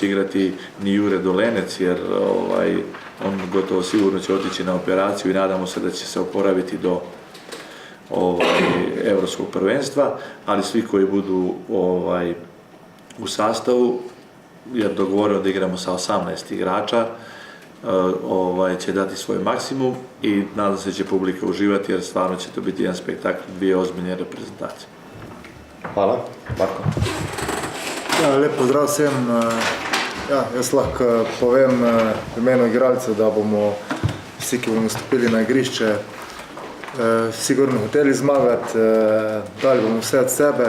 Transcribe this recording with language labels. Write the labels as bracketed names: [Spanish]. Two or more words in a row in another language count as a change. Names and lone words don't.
[Serbian] igrati ni Jure Dolenec jer on gotovo sigurno će otići na operaciju i nadamo se da će se oporaviti do evropskog prvenstva, ali svi koji budu u sastavu, jer dogovorimo da igramo sa 18 igrača, će dati svoj maksimum i nadam se da će publika uživati jer stvarno će to biti jedan spektakl, 2 ozbiljne reprezentacije. [Slovenian] Hvala. Marko. Lep pozdrav vsem. Jaz lahko povem v imenu igralcev, da bomo vsi, ki bomo stopili na igrišče, sigurno hoteli zmagati, dali bomo vse od sebe.